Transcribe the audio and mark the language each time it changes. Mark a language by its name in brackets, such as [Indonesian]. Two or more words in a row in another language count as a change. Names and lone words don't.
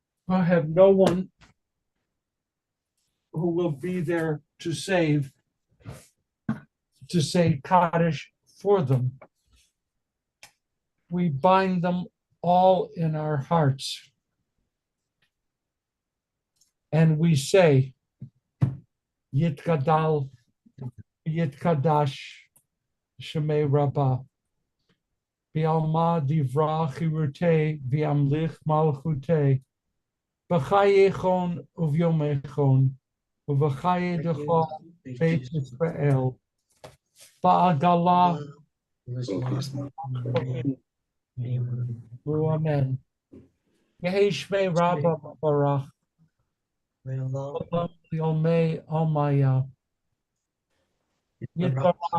[English] I have no one who will be there to say Kaddish for them. We bind them all in our hearts. And we say, [Aramaic] יתגדל, ויתקדש, שמה רבא, בעלמא די ברא כרעותה, וימליך מלכותה, בחייכון וביומיכון, ובחיי דכל בית ישראל, בעגלא, אמן. יהא שמה רבא מברך, לעלמי עלמיא, יתברך,